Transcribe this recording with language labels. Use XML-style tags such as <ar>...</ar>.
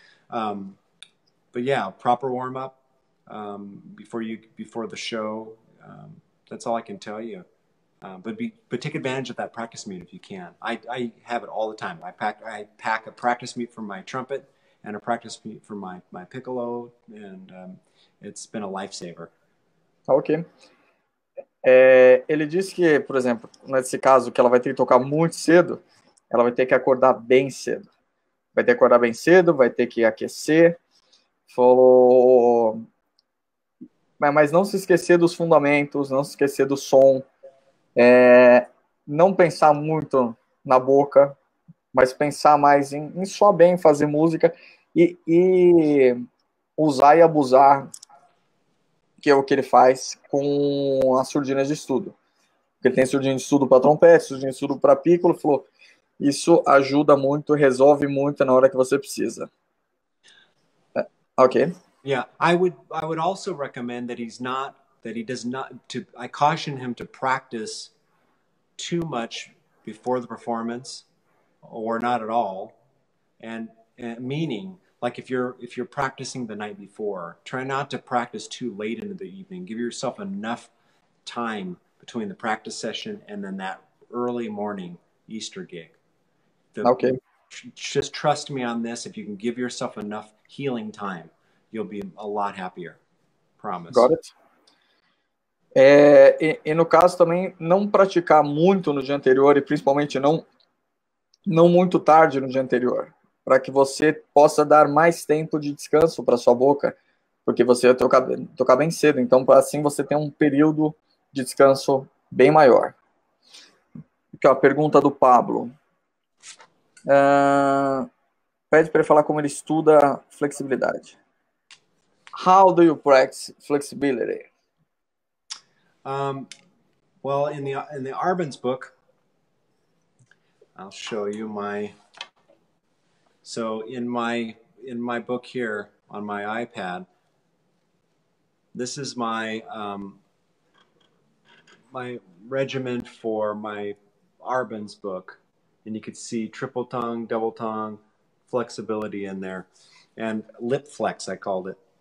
<en>But yeah, proper warm up before the show. That's all I can tell you. But take advantage of that practice mute if you can. I have it all the time. I pack a practice mute for my trumpet and a practice mute for my piccolo, and it's been a lifesaver. Ok.</en> <pt>Ele disse que, por exemplo, nesse caso que ela vai ter que tocar muito cedo, ela vai ter que acordar bem cedo. Vai ter que acordar bem cedo, vai ter que aquecer. Falou... Mas não se esquecer dos fundamentos, não se esquecer do som. Não pensar muito na boca, mas pensar mais em soar bem, fazer música e usar e abusar, que é o que ele faz com as surdinas de estudo. porque ele tem surdina de estudo para trompete, surdina de estudo para piccolo, falou, isso ajuda muito, resolve muito na hora que você precisa.</pt> <en>Ok. Yeah, I would also recommend that I caution him to practice too much before the performance or not at all. And meaning, like if you're practicing the night before, try not to practice too late into the evening. Give yourself enough time between the practice session and then that early morning Easter gig. Ok. Just trust me on this. If you can give yourself enough healing time, you'll be a lot happier. Promise. Got it.</en> <pt>E no caso também, não praticar muito no dia anterior e principalmente não muito tarde no dia anterior, para que você possa dar mais tempo de descanso para sua boca, porque você vai tocar bem cedo, então assim você tem um período de descanso bem maior. Aqui, ó, a pergunta do Pablo. Pede para ele falar como ele estuda flexibilidade.</pt> <en>How do you practice flexibility? Well, in the Arbenz book, I'll show you so in my book here on my iPad, this is my my regimen for my Arbenz book, and you could see triple tongue, double tongue, flexibility in there, and lip flex I called it.</en>